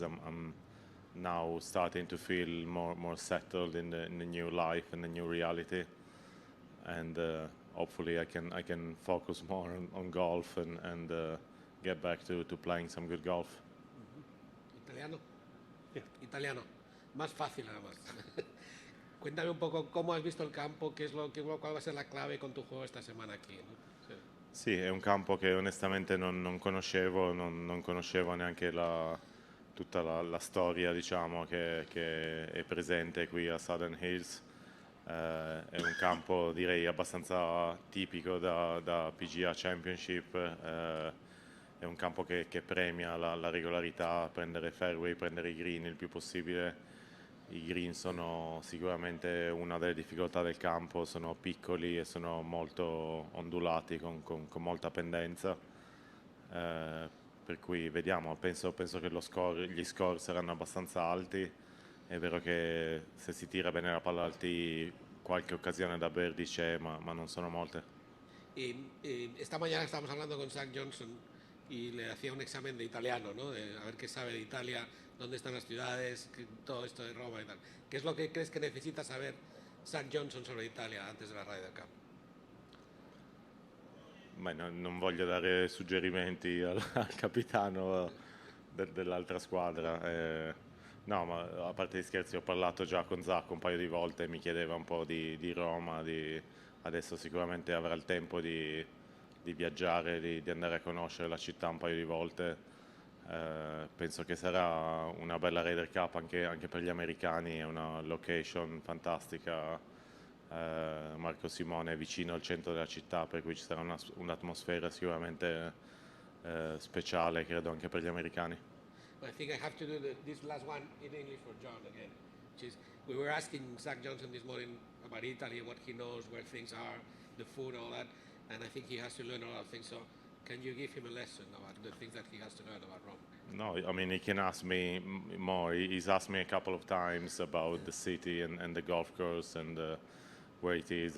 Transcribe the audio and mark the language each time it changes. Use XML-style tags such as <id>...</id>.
<en>I'm now starting to feel more settled in the new life and the new reality, and hopefully I can focus more on golf and get back to playing some good golf.</en> <es>¿Italiano?</es> <en>Yeah.</en> <es>Italiano. Más fácil nada más. Cuéntame un poco cómo has visto el campo, cuál va a ser la clave con tu juego esta semana aquí, ¿no?</es> <it>Sì, è un campo che onestamente non conoscevo, non conoscevo neanche tutta la storia, diciamo, che è presente qui a Southern Hills. È un campo, direi, abbastanza tipico da PGA Championship. È un campo che premia la regolarità, prendere fairway, prendere i green il più possibile. I green sono sicuramente una delle difficoltà del campo, sono piccoli e sono molto ondulati con molta pendenza, per cui vediamo, penso che gli score saranno abbastanza alti. È vero che se si tira bene la palla al tee qualche occasione da birdie c'è, ma non sono molte.</it> <es>Esta mañana estábamos hablando con Zach Johnson y le hacía un examen de italiano, ¿no? A ver qué sabe de Italia, dónde están las ciudades, todo esto de Roma y tal. ¿Qué es lo que crees que necesita saber Zach Johnson sobre Italia antes de la Ryder Cup?</es> <it>Beh, non voglio dare suggerimenti al capitano dell'altra squadra. No, ma a parte gli scherzi, ho parlato già con Zach un paio di volte, mi chiedeva un po' di Roma, adesso sicuramente avrà il tempo di viaggiare, di andare a conoscere la città un paio di volte. Penso che sarà una bella Ryder Cup anche per gli americani, è una location fantastica. Marco Simone è vicino al centro della città, per cui ci sarà un'atmosfera sicuramente speciale, credo, anche per gli americani.</it> <en>I think I have to do this last one in English for John again. We were asking Zach Johnson this morning about Italy, what he knows, where things are, the food, all that, and I think he has to learn a lot of things. So can you give him a lesson about the things that he has to learn about Rome? No, I mean, he can ask me more. He's asked me a couple of times about the city and the golf course and where it is.</en>